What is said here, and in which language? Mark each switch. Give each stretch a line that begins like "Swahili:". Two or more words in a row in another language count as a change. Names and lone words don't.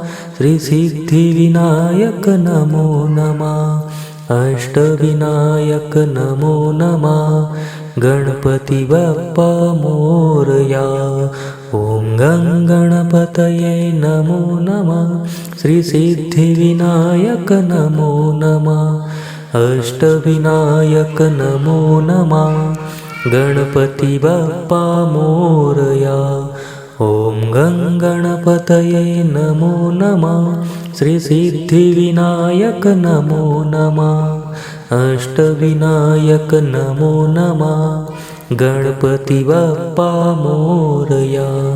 Sanskrit: श्रीसिद्धिविनायक नमो नमः अष्टविनायक नमो नमः
Marathi: गणपति बाप्पा मोरया
Sanskrit: ॐ गणपतये नमो नमः श्रीसिद्धिविनायक नमो नमः अष्टविनायक नमो नमः
Marathi: गणपति बाप्पा मोरया.
Sanskrit: ओम गं गणपतये नमो नमः. श्री सिद्धिविनायक नमो नमः. अष्टविनायक नमो नमः.
Marathi: गणपति बाप्पा मोरया.